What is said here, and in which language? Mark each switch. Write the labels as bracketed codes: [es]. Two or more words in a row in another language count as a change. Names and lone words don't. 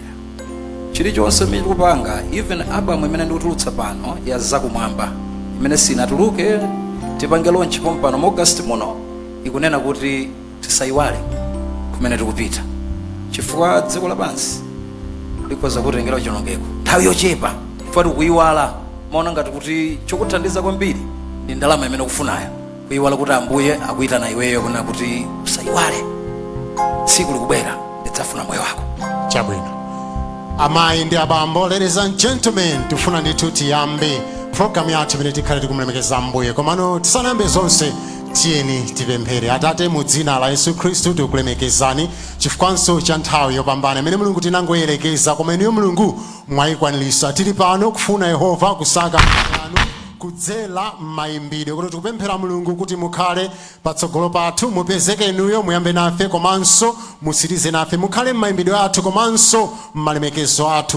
[ny] Chilichonse mikupanga, [en] even album [ny] imene ndikutulutsa pano ya zakumwamba imene sinatuluke tipange launch pompano mu August muno, ikunena kuti tisayiwale kumene tikupita, chifukwa dziko lapansi likoza kutengera chonongeko nthawi yochepa. Chifukwa tikuyiwala maona ngati kuti chokuthandiza kwambiri ndi ndalama imene ukufunayo, kuyiwala kuti ambuye akuyitana iweyo kuna kuti usayiwale tsiku likubwera lidzafuna moyo wako. Chabwino. Amayi ndi abambo, [en] ladies and gentlemen, [ny] tifuna ndithu tiyambe program yathu imene tikhale tikumulemekeza ambuye. Komano tisanayambe zonse tiyeni tipemphere. Atate, mu dzina la Yesu Khristu tikulemekezani chifukwanso cha nthawi yopambana imene Mulungu tinangoyerekeza, koma inuyo Mulungu mwayikwanilisa. Tili pano kufuna Yehova kusaka anu kudzera maimbidwe, kuti tikupemphera Mulungu kuti mukhale patsogolo pathu, mupezeke inuyo, muyambe nafe komanso musirize nafe, mukhale maimbidwe athu komanso malemekezo athu.